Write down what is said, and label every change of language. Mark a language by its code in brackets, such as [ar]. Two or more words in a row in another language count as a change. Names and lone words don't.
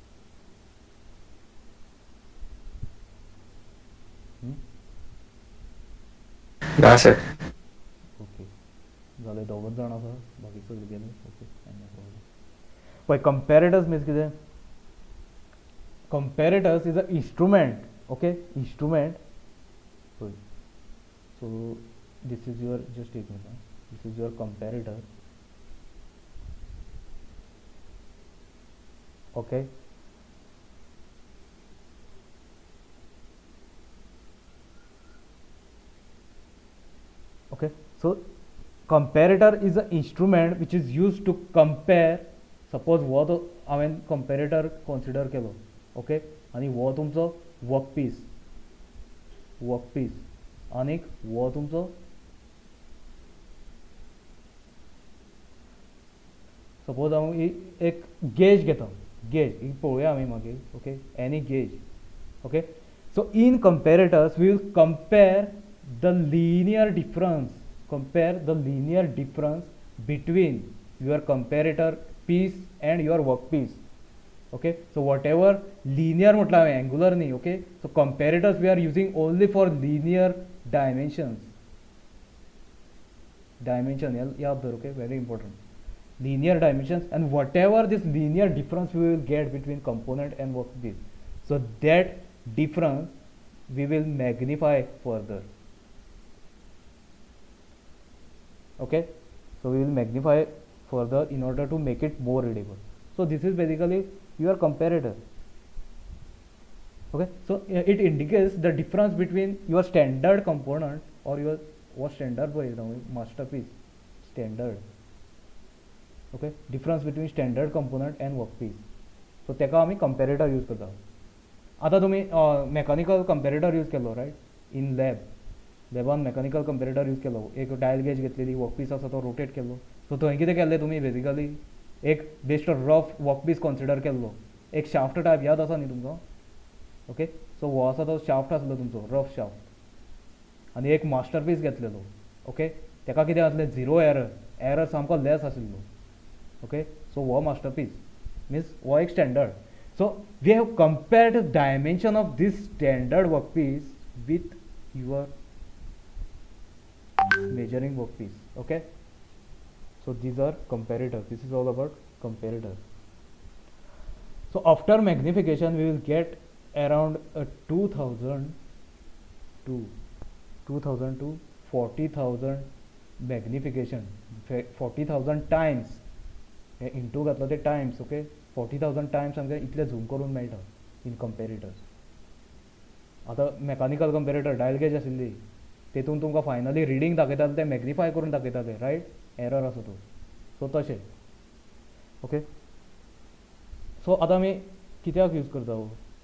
[kok] ना सर. ओके जाले दोगूच जाण आसा, बाकी सगळीं गेली. ओके पळय कंपेरेटर्स मिन्स कितें? [en] Comparators is a instrument. [kok] ओके इंस्ट्रुमेंट. पळय सो [en] this is your just [kok] एक मिनट, [en] This is your comparator. ओके okay so comparator is an instrument which is used to compare. [kok] suppose वो तो हांवें कंपेरेटर कन्सिडर केलो. ओके आनी वो तुमचो वर्कपीस आनीक वो तुमचो सपोज हांव एक गेज घेता, गेज पळोवया आमी मागीर. [en] okay any gauge. okay so in comparators we will compare the linear difference between your comparator piece and your workpiece. Okay so whatever linear [kok] म्हटलं हांवें [en] angular न्ही. okay so comparators we are using only for linear dimension [kok] याद दवर. [en] okay very important, linear dimensions, and whatever this linear difference we will get between component and workpiece, so that difference we will magnify further. Okay so we will magnify further in order to make it more readable. So this is basically your comparator. Okay so it indicates the difference between your standard component or your what standard boy masterpiece standard. Okay difference between standard component and workpiece. [kok] so तेका आमी comparator यूज करता. आतां तुमी [en] mechanical comparator [kok] यूज केलो रायट इन लॅबान [en] mechanical comparator [kok] यूज केलो. एक [en] dial gauge [kok] घेतलेली, वर्कपीस आसा तो रोटेट केलो. सो थंय कितें केल्लें तुमी बेजिकली एक [en] best rough workpiece [kok] कन्सिडर केल्लो, एक शाफ्ट टायप याद आसा न्ही तुमचो. ओके सो हो आसा तो शाफ्ट आसलो तुमचो [en] rough shaft, [kok] आनी एक मास्टरपीस घेतलेलो. ओके तेका कितें आसलें [en] zero error [kok] सामको लेस आशिल्लो. ओके सो हो मास्टरपीस मिन्स हो एक स्टँडर्ड. [en] so we have compared the dimension of this standard workpiece with your measuring workpiece. Okay so these are comparators. This is all about comparators. So after magnification we will get around 2000 to 40,000 magnification, 40,000 times into [kok] घातलो ते [en] टाइम्स. [kok] ओके 40,000 टाइम्स आमकां इतले झूम करून मेळटा [en] in comparators. [kok] आतां [en] mechanical comparator dial gauge [kok] आशिल्ली तेतून तुमकां फायनली रिडींग दाखयताले ते मॅग्निफाय करून दाखयताले रायट, एरर आसा तो. सो तशें. ओके सो आतां आमी कित्याक यूज करता हो?